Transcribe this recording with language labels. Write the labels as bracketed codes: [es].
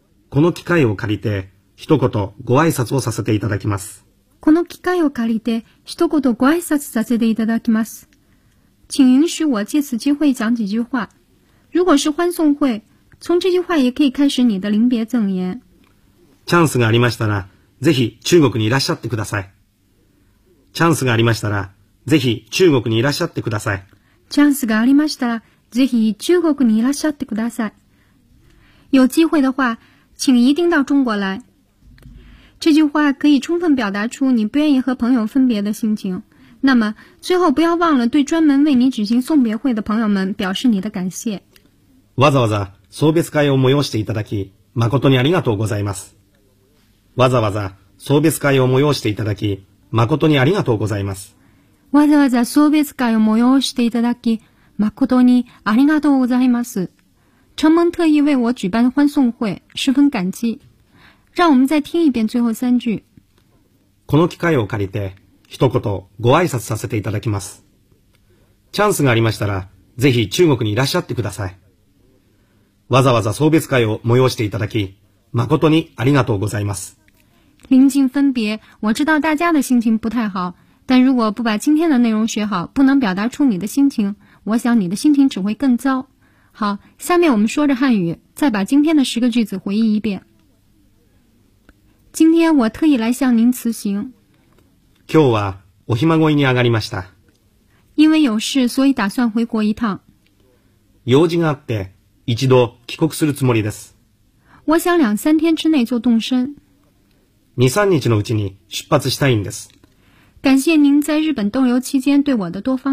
[ja] この機会を借りて一言ご挨拶をさせていただきます。この機会を借りて一言ご挨拶させていただきます。 [zh] 请允许我借此机会讲几句话。如果是欢送会，从这句话也可以开始你的临别赠言。 [ja] チャンスがありましたら、ぜひ中国にいらっしゃってください。チャンスがありましたら、ぜひ中国にいらっしゃってください。チャンスがありましたら、ぜひ中国にいらっしゃってください。 [zh] 有机会的话，请一定到中国来。这句话可以充分表达出你不愿意和朋友分别的心情。那么最后不要忘了对专门为你举行送别会的朋友们表示你的感谢。 [ja] わざわざ送別会を催していただき誠にありがとうございます。わざわざ送別会を催していただき誠にありがとうございます。わざわざ送別会を催していただき誠にありがとうございます。 [zh] 承蒙特意为我举办欢送会，十分感激。让我们再听一遍最后三句。 [ja] この機会を借りて一言ご挨拶させていただきます。チャンスがありましたら、ぜひ中国にいらっしゃってください。わざわざ送別会を催していただき、誠にありがとうございます。 [zh] 臨近分別、我知道大家的心情不太好、但如果不把今天的内容学好、不能表达出你的心情、我想你的心情只会更糟。好、下面我们说着汉语、再把今天的十个句子回忆一遍。今天我特意来向您辞行。 [ja] 今日はお暇乞いに上がりました。 [zh] 因为有事、所以打算回国一趟。 [ja] 用事があって、一度帰国するつもりです。 [zh] 我想两三天之内就动身。 [ja] 二三日のうちに出発したいんです。 [zh] 感谢您在日本逗留期间对我的多方